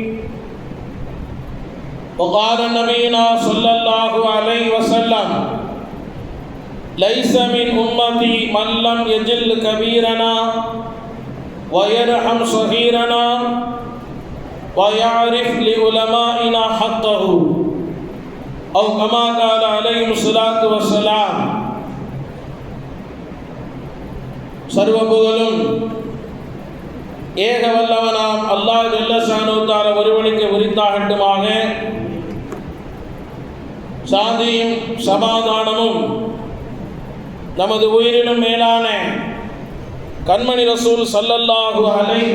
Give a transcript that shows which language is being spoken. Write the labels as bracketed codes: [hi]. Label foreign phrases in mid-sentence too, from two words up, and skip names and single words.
[ar] وقال نبينا صلى الله عليه وسلم: ليس من أمتي من لم يجل كبيرنا ويرحم صغيرنا ويعرف لعلمائنا حقه، أو كما قال عليه الصلاة والسلام. [ta] சர்வ புகழும் ஏக வல்லவனாம் அல்லாஹ் [ar] جل شأنه تعالى [ta] ஒருவனுக்கு உரித்தாகட்டுமாக. சாந்தியும் சமாதானமும் நமது உயிரிலும் மேலான கண்மணி ரசூல் [ar] صلى الله عليه